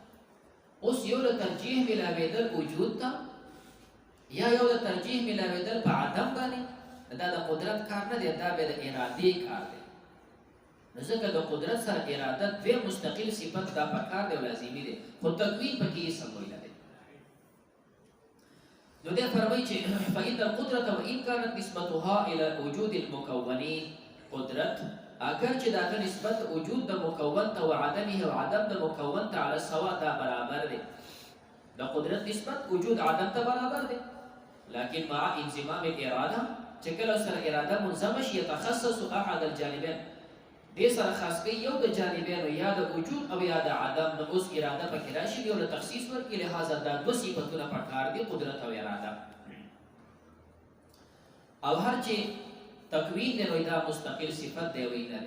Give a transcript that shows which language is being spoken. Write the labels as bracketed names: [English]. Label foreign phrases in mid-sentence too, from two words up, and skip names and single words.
[Pashto] اوس یو له ترجیح ملاویدل وجود ته یا یو له ترجیح ملاویدل په عدم باندې، دا د قدرت کار نه دی، دا به د ارادې کار دی. نو ځکه د قدرت سره اراده دوی مستقل صفت دا پکار دی او لازمي دی، خو تکوین پکې یې سموي نه دی. نو دی فرمایي چې [Arabic] فإن القدرة وإن كانت نسبتها إلى وجود المكونين، [Pashto] قدرت اگر چې داغه نسبت وجود د مکون ته او عدمه او عدم د مکون ته [Arabic] علی سوا [Pashto] دا برابر دی. د قدرت نسبت وجود عدم ته برابر دی، [Arabic] لكن مع انضمام الاراده [Pashto] چې کله سره اراده منظم شي [Arabic] يتخصص احد الجانبين، [Pashto] دې سره خاص کوي یو د جانبین یا د وجود او یا د عدم، نو اوس اراده پکې راشي یو له تخصیص ورکړي. لہذا دا دو صفتونه پکار دي، قدرت او اراده. او هر چې تکوین دی نو دا مستقل صفت دی وی نه.